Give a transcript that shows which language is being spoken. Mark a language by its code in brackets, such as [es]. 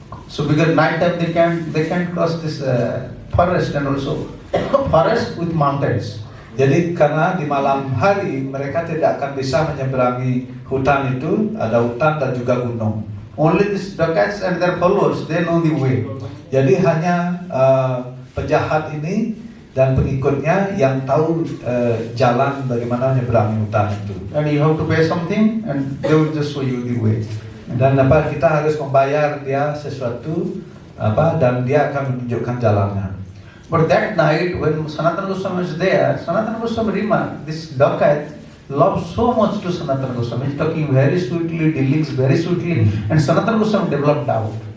[en] So because night time they can cross this forest and also forest with mountains. [id] Jadi karena di malam hari mereka tidak akan bisa menyeberangi hutan itu, ada hutan dan juga gunung. [en] Only these dacoits and their followers, they know the way. [id] Jadi hanya penjahat ini dan pengikutnya yang tahu jalan bagaimana menyeberangi hutan itu. [en] And you have to pay something and they will just show you the way. [id] Dan kita harus membayar dia sesuatu dan dia akan menunjukkan jalannya. [en] But that night when Sanatana Goswami was there, Sanatana Goswami remarked, this dacoit loved so much to Sanatana Goswami, talking very sweetly, dealing very sweetly, and Sanatana Goswami developed doubt.